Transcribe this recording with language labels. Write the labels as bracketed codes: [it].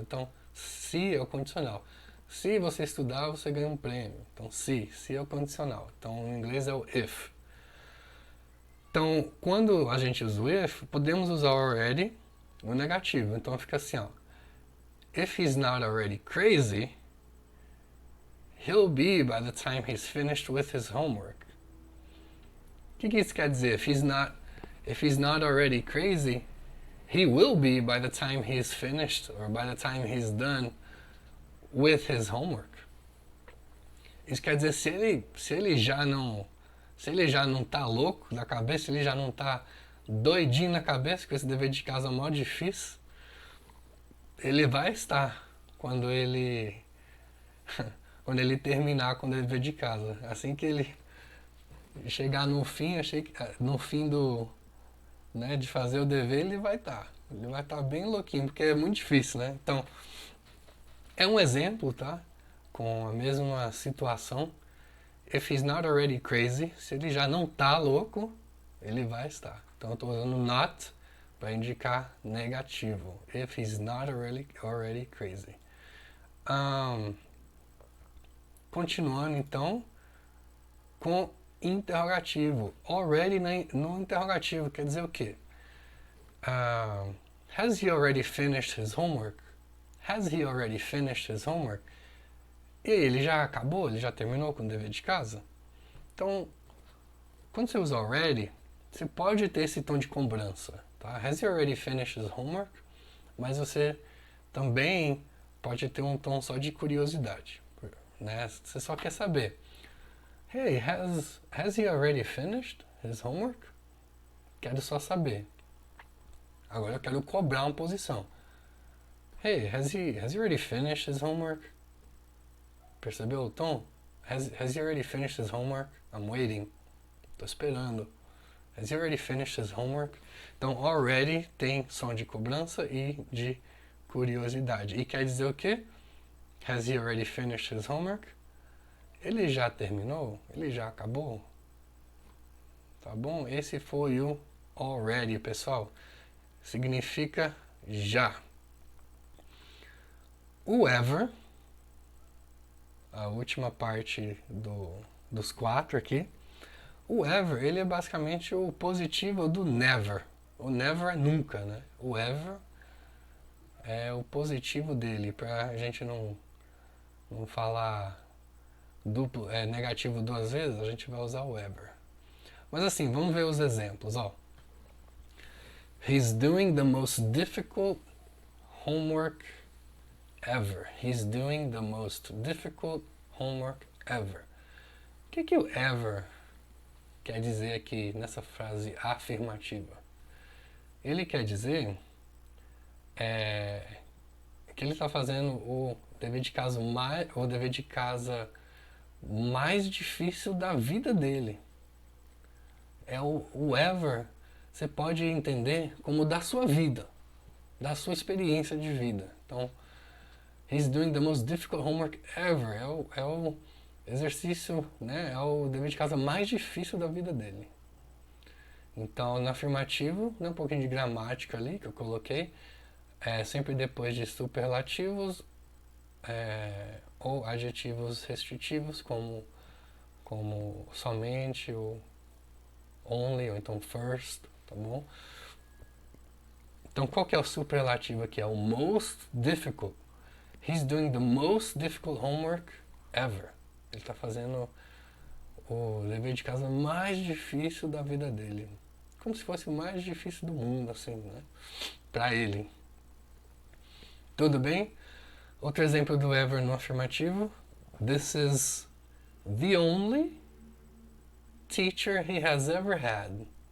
[pt] Então, se é o condicional. Se você estudar, você ganha um prêmio. Então, se é o condicional. Então, em inglês é o if. Então, quando a gente usa o if, podemos usar o already no negativo. Então, fica assim, ó. [en] If he's not already crazy, he'll be by the time he's finished with his homework. [pt] O que isso quer dizer? [en] If he's not already crazy, he will be by the time he's finished or by the time he's done with his homework. [pt] Isso quer dizer, se ele já não tá louco da cabeça, se ele já não tá doidinho na cabeça com esse dever de casa mó difícil, ele vai estar quando ele terminar com o dever de casa. Assim que ele chegar no fim, no fim do, né, de fazer o dever, ele vai estar bem louquinho, porque é muito difícil, né? Então, é um exemplo, tá? Com a mesma situação. [en] If he's not already crazy, [pt] se ele já não tá louco, ele vai estar. Então eu estou usando not para indicar negativo. [en] If he's not already crazy. [pt] Continuando então com interrogativo. Already no interrogativo quer dizer o quê? [en] Has he already finished his homework? Has he already finished his homework? [pt] E aí, ele já acabou? Ele já terminou com o dever de casa? Então, quando você usa already, você pode ter esse tom de cobrança, tá? [en] Has he already finished his homework? [pt] Mas você também pode ter um tom só de curiosidade, né? Você só quer saber. [en] Hey, has he already finished his homework? [pt] Quero só saber. Agora eu quero cobrar uma posição. [en] Hey, has he already finished his homework? [pt] Percebeu o tom? [en] Has he already finished his homework? I'm waiting. [pt] Tô esperando. [en] Has he already finished his homework? [pt] Então, already tem som de cobrança e de curiosidade. E quer dizer o quê? [en] Has he already finished his homework? [pt] Ele já terminou? Ele já acabou? Tá bom? Esse foi o already, pessoal. Significa já. O ever, a última parte dos 4 aqui. O ever, ele é basicamente o positivo do never. O never é nunca, né? O ever é o positivo dele, pra gente não falar negativo 2 vezes, a gente vai usar o ever. Mas assim, vamos ver os exemplos, ó. [en] He's doing the most difficult homework ever. He's doing the most difficult homework ever. [pt] O que o ever quer dizer aqui nessa frase afirmativa? Ele quer dizer que ele está fazendo o dever de casa mais difícil da vida dele. É o ever, você pode entender como da sua vida, da sua experiência de vida. [en] Então, he's doing the most difficult homework ever. [pt] É o exercício, né? É o dever de casa mais difícil da vida dele. Então, no afirmativo, né, um pouquinho de gramática ali que eu coloquei, sempre depois de superlativos ou adjetivos restritivos, como somente, ou only, ou então first, tá bom? Então, qual que é o superlativo aqui? É o most difficult. [en] He's doing the most difficult homework ever. [pt] Ele está fazendo o dever de casa mais difícil da vida dele. Como se fosse o mais difícil do mundo, assim, né? Pra ele. Tudo bem? Outro exemplo do ever no afirmativo. [en] This is the only teacher he has ever had.